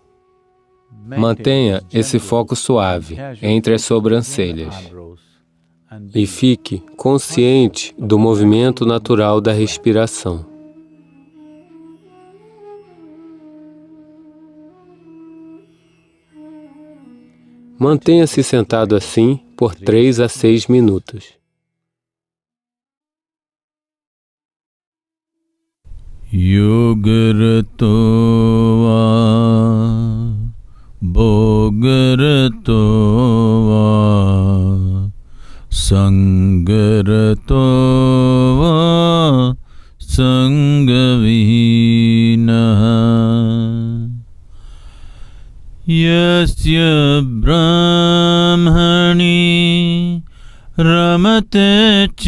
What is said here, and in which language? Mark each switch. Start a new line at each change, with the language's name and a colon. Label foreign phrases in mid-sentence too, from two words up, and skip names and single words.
Portuguese: Mantenha esse foco suave entre as sobrancelhas e fique consciente do movimento natural da respiração. Mantenha-se sentado assim por 3 a 6 minutos.
Sanskrit: Yogarato va bhogarato va sangarato va sangavihinaha yasya brahmani ramate